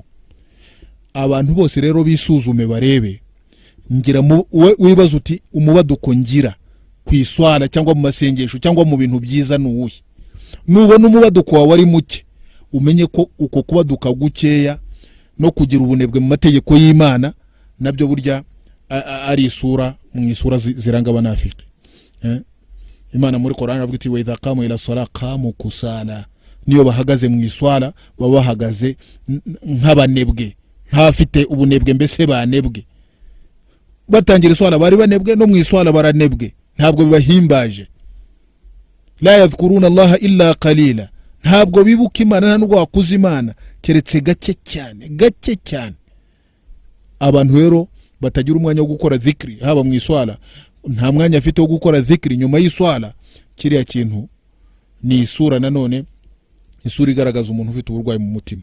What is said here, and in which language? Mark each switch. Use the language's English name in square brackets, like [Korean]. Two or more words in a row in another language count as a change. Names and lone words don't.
[Kinyarwanda] Abantu bose rero bisuzume barebe, ngira wibaza uti umubaduko ngira ku iswala cyangwa mu masengesho cyangwa mu bintu byiza nuwuhe. Nubona umubaduko wawe ari muke, umenye ko uko kubaduka gukeya no kugira ubunebwe mu mategeko y'Imana nabyo burya ari isura mu isura ziranga abanafiki. Imana muri Qur'an avuga iti [Arabic] وإذا قاموا إلى الصلاة قاموا كسالى, [Kinyarwanda] niyo bahagaze mu iswala baba bahagaze nk'abanebwe, nk'afite ubunebwe, mbese banebwe. Batangira iswala bari banebwe, no mu iswala baranebwe, ntabwo bibahimbaje. [Arabic] لا يذكرون الله إلا قليلا, [Kinyarwanda] ntabwo bibuka Imana nubwo wakuza Imana keretse gake cyane. Abantu rero batagira umwanya wo gukora zikri haba mu iswala, nta mwanya afite wo gukora zikri nyuma y'iswala, kiriya kintu ni isura nanone, isura igaragaza umuntu ufite uburwayi mu mutima.